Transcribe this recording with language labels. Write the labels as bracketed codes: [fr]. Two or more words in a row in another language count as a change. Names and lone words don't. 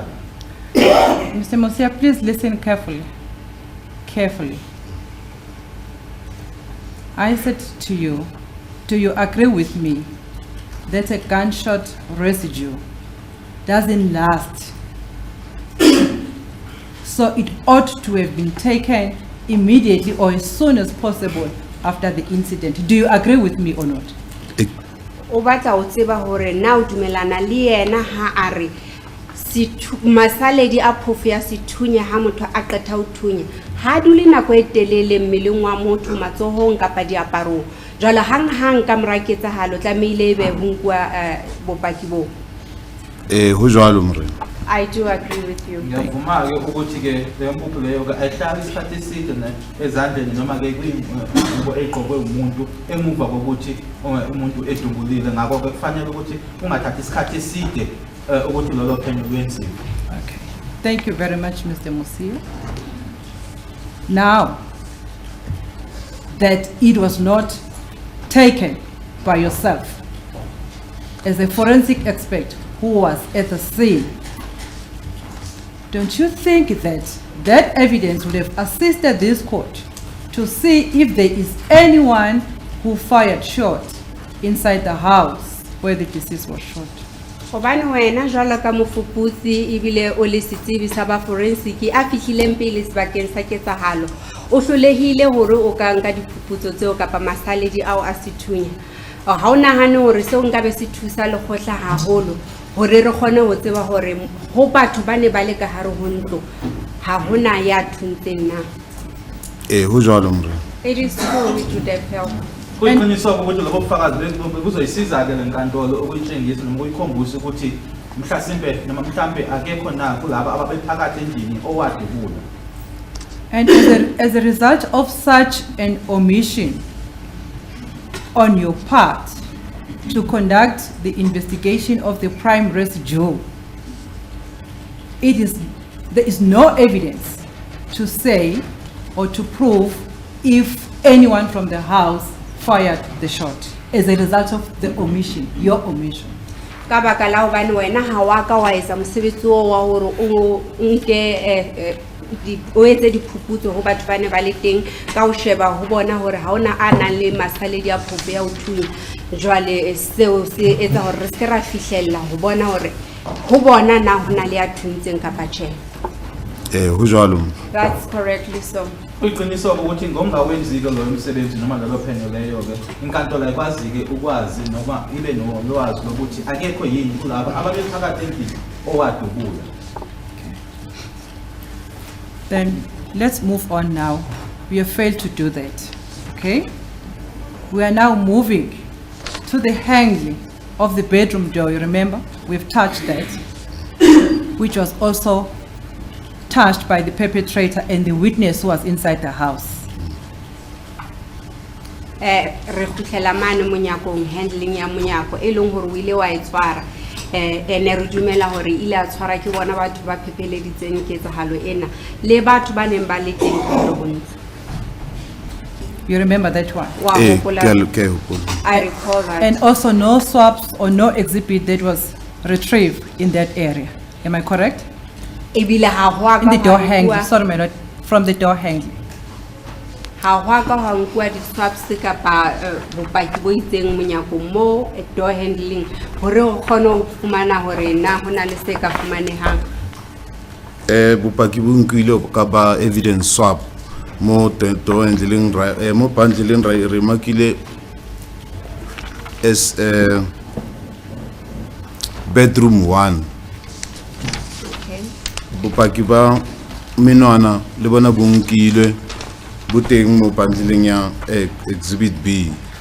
[en] Mr. Mosia, please listen carefully. I said to you, do you agree with me that a gunshot residue doesn't last? So it ought to have been taken immediately or as soon as possible after the incident. Do you agree with me or not? [st] O batla o tseba hore na o dumelana le yena ha a re masaledi a phofu ya sethunya ha motho a qeta ho thunya ha dule nako e telele mmeleng wa motho matsohong kapa diaparong jwale hang ka mora ketsahalo tlamehile ebe ho nkwa bopaki bo. Ho jwalo morena. [en] I do agree with you. [zu] Ngiyavuma ke ukuthi ke le mpuphu leyo ke ayihlali isikhathi eside ezandleni noma ke kwingubo eqokwe umuntu emuva kokuthi umuntu edungulile ngakho ke kufanele ukuthi ungathathi isikhathi eside ukuthi lolo phenyo lwenziwe. [en] Okay. Thank you very much, Mr. Mosia. Now that it was not taken by yourself as a forensic expert who was at the scene, don't you think that that evidence would have assisted this court to see if there is anyone who fired shots inside the house where the deceased was shot? [st] Hobane wena jwalo ka mofuputsi ebile o le setsebi sa ba forensic a fihlileng pele sebakeng sa ketsahalo o hlolehile hore o ka nka diphuputso tseo kapa masaledi ao a sethunya ha o nahane hore seo nka be se thusa le khotla haholo hore re kgone ho tseba hore ho batho ba ne ba le ka hare ho ntlo ha hona ya thuntseng na. Ho jwalo morena. [en] It is true, we should have helped. [zu] Kuyiqiniswa ukuthi lokho bufakazi buzoyisiza ke lenkantolo ukuyitshengisa noma ukuyikhombisa ukuthi mhlasimbe noma mhlambe akekho na kulabo ababephakathi endlini owadubula. [en] And as a result of such an omission on your part to conduct the investigation of the prime residue, there is no evidence to say or to prove if anyone from the house fired the shot as a result of the omission, your omission. [st] Ka baka la hobane wena ha wa ka wa etsa mosebetsi wa hore o nke o etse diphuputso ho batho ba ne ba le teng ka ho sheba ho bona hore ha ona a nang le masaledi a phofu ya ho thunya jwale seo se etsa hore re se ra fihlella ho bona hore ho bona na hona le a thuntseng kapa tjhe. Ho jwalo. [en] That's correctly so. [zu] Kuyiqiniswa ukuthi ngomngawenzi ke lo msebenzi noma lelo phenyo leyo ke inkantolo ayikwazi ke ukwazi noma ibe nolwazi lokuthi akekho yini kulabo ababephakathi endlini owadubula. [en] Then let's move on now. We have failed to do that. Okay? We are now moving to the hanging of the bedroom door. You remember? We've touched that, which was also touched by the perpetrator and the witness who was inside the house. [st] Re khutlela mane monyakong handling ya monyako e leng hore o ile wa etshwara ene re dumela hore ile a tshwara ke bona batho ba phepeleditseng ketsahalo ena le batho ba neng ba le teng go bontsi. [en] You remember that one? I recall that. And also no swabs or no exhibit that was retrieved in that area. Am I correct? [st] Ebile ha ho a [en] In the [st] ka [en] door [st] hwa [en] handle, [st] nkuwa- [en] sorry my lord, from the door handle. [st] ha ho a ka hwa nkuwa di-swabs kapa bopaki bo itseng monyako mo [en] door handling [st] hore o kgone ho fumana hore na ho na le se ka fumanehang. Bopaki bo nkile ka ba [en] evidence swap [st] mo [en] door handling [st] mo bundling re makile [en] as bedroom 1. Okay. [st] Bopaki ba menwana le bona bo nkile bo teng mo bundling ya exhibit B.